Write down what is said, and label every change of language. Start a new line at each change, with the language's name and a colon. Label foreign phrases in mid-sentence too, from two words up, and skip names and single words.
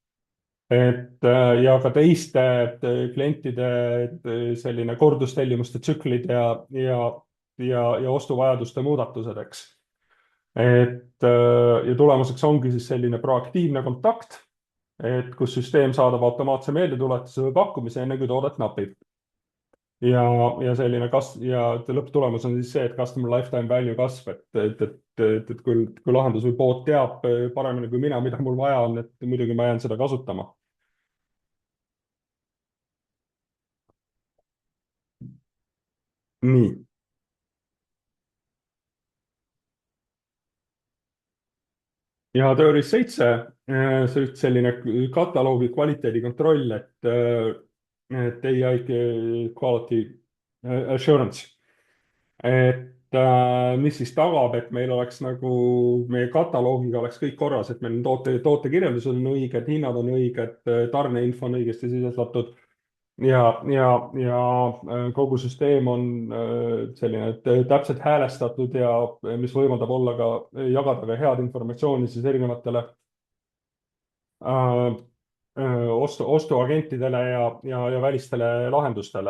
Estonian: Ja ka teiste klientide selline kordustellimuste tsüklid ja ostuvajaduste muudatused, eks. Ja tulemuseks ongi siis selline proaktiivne kontakt, kus süsteem saadab automaatse meeldetuletuse või pakkumise, enne kui toodet napib. Ja selline lõpptulemus on siis see, et
English: customer lifetime value
Estonian: kasv, et kui lahendus või pood teab paremini kui mina, mida mul vaja on, et muidugi ma jään seda kasutama. nii. ja tööriist 7, see on selline kataloogi kvaliteedikontroll, et
English: ai quality assurance,
Estonian: et mis siis tagab, et meil oleks nagu meie kataloogiga oleks kõik korras, et meil tootekirjeldused on õiged, hinnad on õiged, tarneinfo on õigesti sisestatud ja kogu süsteem on selline täpselt häälestatud ja mis võimaldab olla ka, jagada ka head informatsiooni siis erinevatele äh, ostuagentidele ja välistele lahendustele.